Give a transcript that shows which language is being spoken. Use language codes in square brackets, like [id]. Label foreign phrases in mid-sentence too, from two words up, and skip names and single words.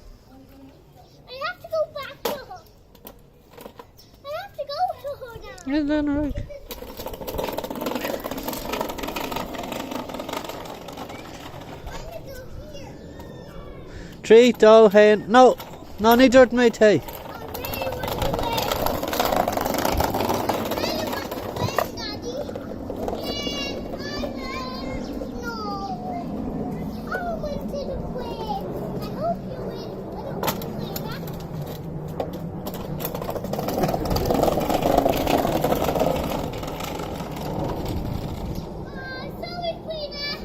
[en] I have to go back to her. I have to go to her now. Isn't that right? I'm gonna go here. 3, 2, 1. No, no, [ga] ní dúirt mé té. [en] I really want to win. I really want to win, Daddy. No. I want to win. I hope you win. I don't want to play that. Sorry, Queena.